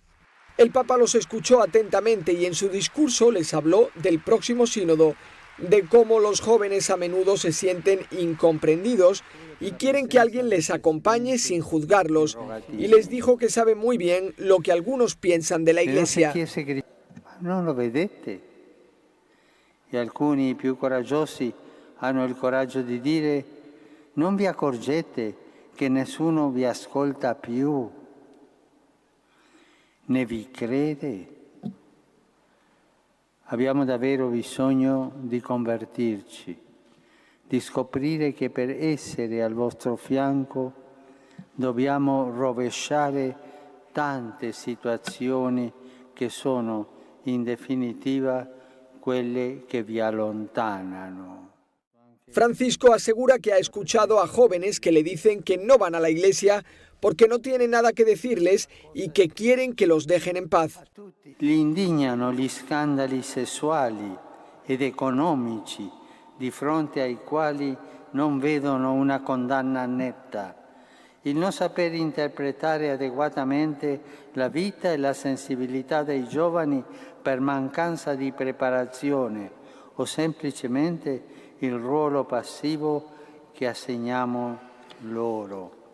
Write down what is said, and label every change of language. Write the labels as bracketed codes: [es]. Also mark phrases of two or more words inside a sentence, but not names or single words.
[es] El Papa los escuchó atentamente y en su discurso les habló del próximo sínodo, de cómo los jóvenes a menudo se sienten incomprendidos y quieren que alguien les acompañe sin juzgarlos, y les dijo que sabe muy bien lo que algunos piensan de la Iglesia. [it] Non lo vedete? E alcuni più coraggiosi hanno il coraggio di dire: non vi accorgete che nessuno vi ascolta più, né vi crede? Abbiamo davvero bisogno di convertirci, di scoprire che per essere al vostro fianco dobbiamo rovesciare tante situazioni che sono in definitiva quelle che vi allontanano. [es] Francisco asegura que ha escuchado a jóvenes que le dicen que no van a la iglesia porque no tienen nada que decirles y que quieren que los dejen en paz. [it] Li indignano gli scandali sessuali ed economici di fronte ai quali non vedono una condanna netta il non saper interpretare adeguatamente la vita e la sensibilità dei giovani per mancanza di preparazione o semplicemente il ruolo passivo che assegniamo loro.